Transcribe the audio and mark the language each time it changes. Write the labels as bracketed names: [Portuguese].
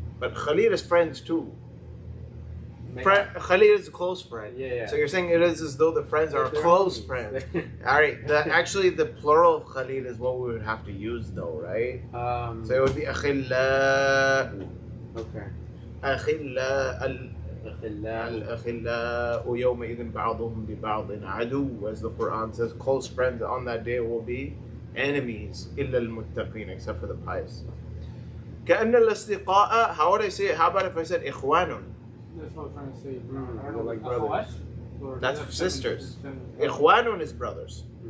[English] But Khalil is friends too. Khalil is a close friend. Yeah. So you're saying it is as though the friends are They're close homies. friends. All right. Actually, the plural of Khalil is what we would have to use, though, right? So it would be أخلاء. Okay. [Arabic] أخلاء الأخلاء يومئذ بعضهم لبعض عدو, [English] as the Quran says. Close friends on that day will be enemies [Arabic] إلا المتقين, [English] except for the pious. [Arabic] كأن الأصدقاء, [English] how would I say it? How about if I said إخوان? That's what I'm trying to say. They're like brothers. That's sisters. إخوان is brothers.